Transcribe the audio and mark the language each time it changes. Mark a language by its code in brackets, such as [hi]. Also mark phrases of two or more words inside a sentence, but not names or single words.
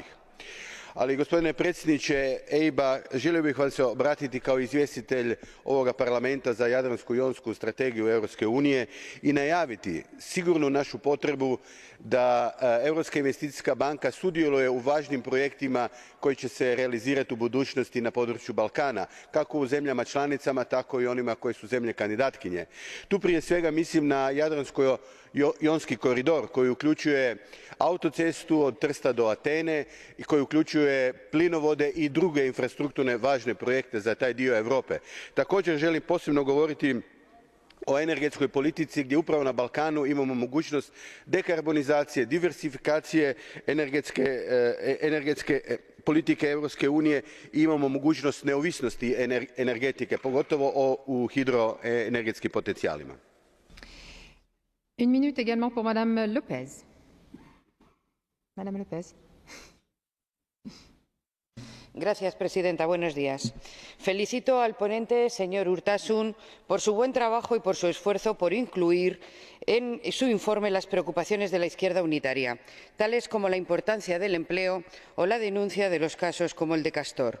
[hr] Ali, gospodine predsjedniče EIB-a, želio bih vam se obratiti kao izvjestitelj ovoga Parlamenta za Jadransko-jonsku strategiju Europske unije i najaviti sigurnu našu potrebu da Europska investicijska banka sudjeluje u važnim projektima koji će se realizirati u budućnosti na području Balkana, kako u zemljama članicama, tako i onima koje su zemlje kandidatkinje. Tu prije svega mislim na Jadransko-jonski koridor koji uključuje autocestu od Trsta do Atene i koji uključuje plinovode i druge infrastrukturne važne projekte za taj dio Europe. Također želim posebno govoriti o energetskoj politici gdje upravo na Balkanu imamo mogućnost dekarbonizacije, diversifikacije energetske politike Europske unije i imamo mogućnost neovisnosti energetike, pogotovo u hidroenergetskim potencijalima. [fr] Une minute également pour Madame Lopez. Madame Lopez. [es] Señora presidenta, buenos días. Felicito al ponente, señor Urtasun, por su buen trabajo y por su esfuerzo por incluir en su informe las preocupaciones de la izquierda unitaria, tales como la importancia del empleo o la denuncia de los casos como el de Castor.